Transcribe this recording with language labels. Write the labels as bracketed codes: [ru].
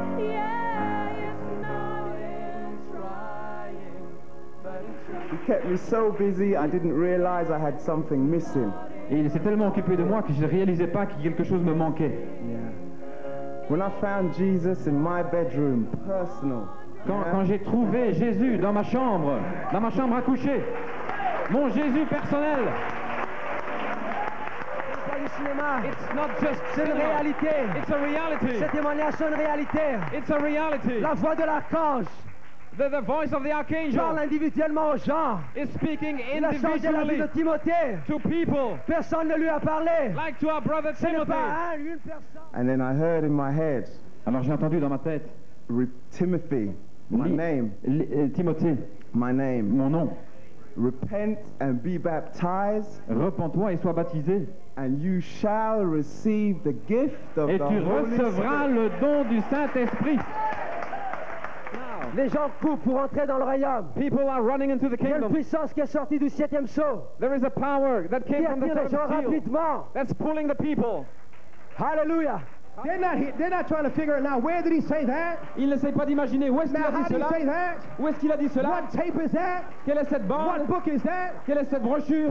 [en] Yeah, it's not in trying, but in trusting. He kept me so busy, I didn't realize I had something missing. [fr] Et il s'est tellement occupé de moi que je ne réalisais pas que quelque chose me manquait. [en] When I found Jesus in my bedroom, personal. [fr] Quand j'ai trouvé Jésus dans ma chambre à coucher, mon Jésus personnel. [en] It's not just [fr] C'est une [en] cinema. [fr] réalité. [en] It's a reality. [fr] Ces témoignages sont une réalité. [en] It's a reality. [fr] La voix de l'archange [en] The voice of the [fr] parle [en] archangel [fr] individuellement aux gens. [en] is speaking [fr] Il a changé la vie [en] individually [fr] de Timothée. [en] to people, [fr] Personne ne lui a parlé. [en] like to our brother [fr] Ce n'est [en] Timothy. [fr] pas une personne. [en] And then I heard in my head, [fr] Alors j'ai entendu dans ma tête, [en] Timothy, my name, [fr] Timothée, [en] my name. [fr] mon nom, [en] Repent and be baptized, [fr] repens-toi et sois baptisé, [en] and you shall receive the gift of [fr] et [en] the [fr] tu [en] Holy [fr] recevras [en] Spirit. [fr] le don du Saint-Esprit. Les gens courent pour entrer dans le royaume. [en] People are running into the [fr] Il y a une [en] kingdom. [fr] puissance qui est sortie du 7e sceau. [en] There is a power that [fr] Qui [en] came from the [fr] attire les gens [en] seventh seal [fr] rapidement. [en] that's pulling the people. Hallelujah. They're not trying to figure it out. Where did he say that? [fr] Il n'essaie pas d'imaginer où est-ce qu'il [en] Now, [fr] a [en] how [fr] dit [en] did he [fr] cela, [en] say that? [fr] où est-ce qu'il a dit cela, [en] What tape is that? [fr] quelle est cette [en] What [fr] bande, [en] book is that? [fr] quelle est cette brochure.